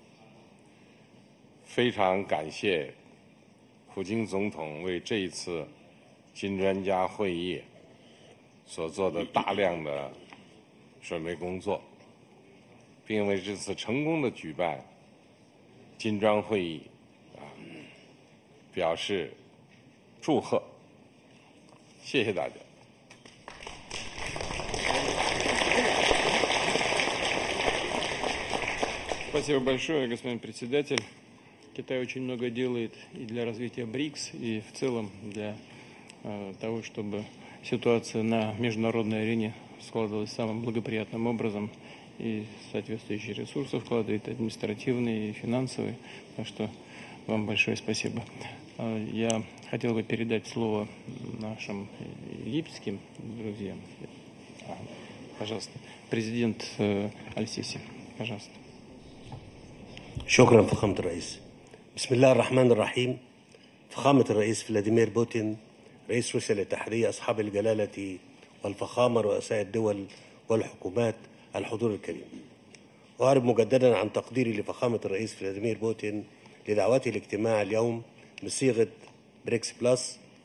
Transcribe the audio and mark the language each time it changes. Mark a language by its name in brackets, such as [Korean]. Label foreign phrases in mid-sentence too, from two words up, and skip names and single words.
[Chinese] 非常感谢普京总统为这一次金砖家会议所做的大量的准备工作，并为这次成功的举办金砖会议表示祝贺。谢谢大家。 [Russian] Спасибо большое, господин председатель. Китай очень много делает и для развития БРИКС, и в целом для того, чтобы ситуация на международной арене складывалась самым благоприятным образом, и соответствующие ресурсы вкладывает, административные и финансовые. Так что вам большое спасибо. Я хотел бы передать слово нашим египетским друзьям. Пожалуйста. Президент Аль-Сиси. Пожалуйста. [Arabic] شكرا فخامة الرئيس. بسم الله الرحمن الرحيم. فخامة الرئيس فلاديمير بوتين رئيس روسيا الاتحادية، أصحاب الجلالة والفخامة، رؤساء الدول والحكومات، الحضور الكريم، أعرب مجددا عن تقديري لفخامة الرئيس فلاديمير بوتين لدعوته لاجتماع اليوم بصيغة بريكس بلس،